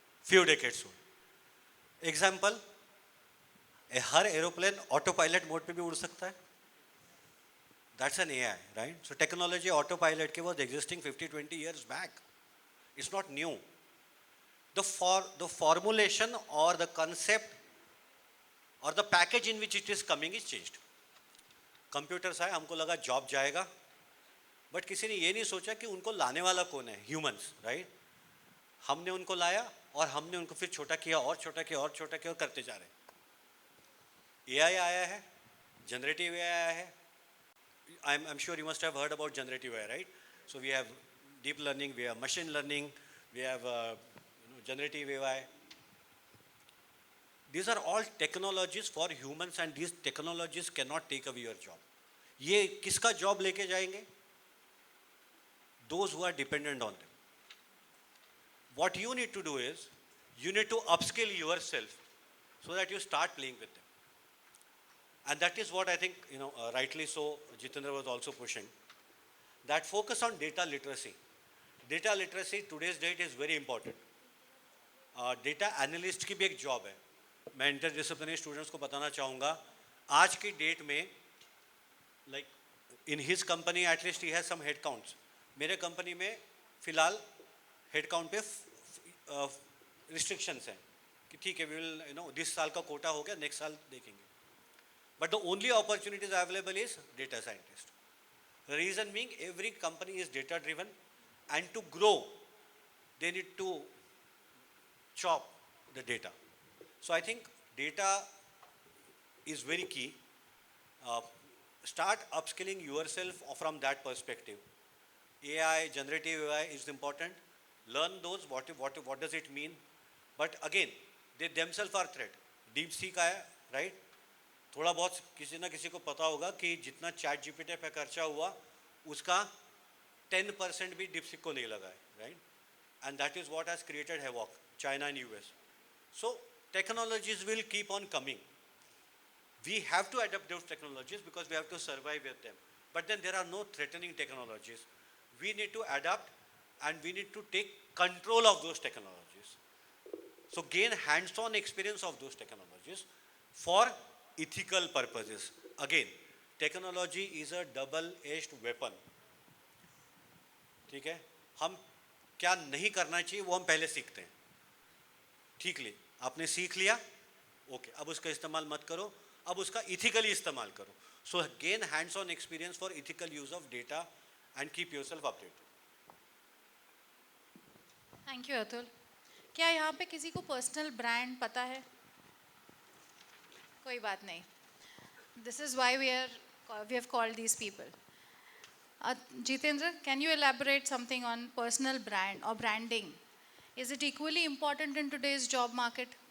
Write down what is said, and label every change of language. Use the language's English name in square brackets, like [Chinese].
[English] Few decades old. [Hindi] Example, हर aeroplane auto pilot mode पे भी उड़ सकता है. [English] That's an AI, right? So technology auto pilot के was existing 50-20 years बैक. It's not new. The formulation or the concept or the package in which it is coming is changed. [Hindi] Computers आए, हमको लगा job जाएगा, but किसी ने ये नहीं सोचा कि उनको लाने वाला कौन है, ह्यूमंस, राइट? हमने उनको लाया और हमने उनको फिर छोटा किया और छोटा किया और छोटा किया और करते जा रहे हैं. एआई आया है, जनरेटिव एआई आया है. [English] I'm sure you must have heard about generative AI, right? So we have deep learning, we have machine learning, we have generative AI. These are all technologies for humans and these technologies cannot take away your job. [Hindi] ये किसका job लेके जाएंगे? [English] Those who are dependent on them. What you need to do is, you need to upskill yourself so that you start playing with them. And that is what I think, rightly so, Jitendra was also pushing. That focus on data literacy. Data literacy, today's date is very important. [Hindi] Data analyst की भी एक job है. मैं interdisciplinary students को बताना चाहूँगा, आज की date में, [English] like in his company at least he has some head counts. [Hindi] मेरे company में फिलहाल head count पे restrictions हैं कि ठीक है, [English] we will, [Hindi] this साल का quota हो गया, next साल देखेंगे. [English] But the only opportunities available is data scientist. The reason being, every company is data driven, and to grow, they need to chop the data. So I think data is very key. Start upskilling yourself from that perspective. AI, generative AI is important. Learn those, what does it mean? But again, they themselves are threat. [Hindi] DeepSeek आया, right? थोड़ा बहुत किसी ना किसी को पता होगा कि जितना चैट जीपीटी पे खर्चा हुआ उसका 10% भी DeepSeek को नहीं लगा है, right? [English] And that is what has created havoc, China and US. So technologies will keep on coming. We have to adapt those technologies because we have to survive with them. But then there are no threatening technologies. We need to adapt and we need to take control of those technologies. So gain hands-on experience of those technologies for ethical purposes. Again, technology is a double-edged weapon. [Hindi] ठीक है, हम क्या नहीं करना चाहिए वो हम पहले सीखते हैं. ठीक ले, आपने सीख लिया, ओके, अब उसका इस्तेमाल मत करो, अब उसका इथिकली इस्तेमाल करो. [English] So gain hands-on experience for ethical use of data and keep yourself updated. Thank you Atul. [Hindi] क्या यहाँ पे किसी को पर्सनल ब्रांड पता है? कोई बात नहीं. [English] This is why we have called these people. Jitendra, can you elaborate something on personal brand or branding? Is it equally important in today's job market?